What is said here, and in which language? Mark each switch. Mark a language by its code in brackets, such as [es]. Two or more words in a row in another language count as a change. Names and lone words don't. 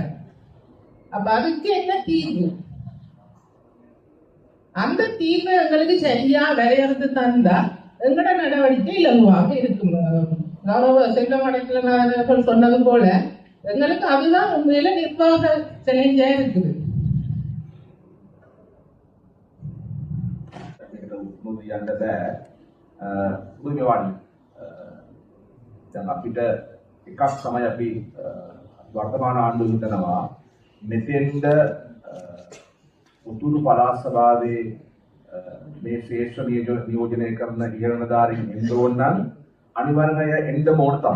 [ta] அப்ப அதுக்கு என்ன தீர்வு? அந்த தீர்வை எங்களுக்கு சரியா வரையறுத்து தந்தா எங்கட நடவடிக்கை இலகுவாக இருக்கும். கௌரவ செல்வமடைக்கல சொன்னது போல எங்களுக்கு அதுதான் உண்மையில நிர்வாக சேலஞ்சா இருக்குது. [si] අපිට එකක් තමයි අපි වර්තමාන ආණ්ඩුව හිතනවා මෙතෙන්ද උතුරු පළාත් සභාවේ මේ ශ්‍රේෂ්ඨ නියෝජනය කරන ඉහළධාරීන් එන්න ඕන නම් අනිවාර්යයෙන්ම එන්න ඕන තමයි.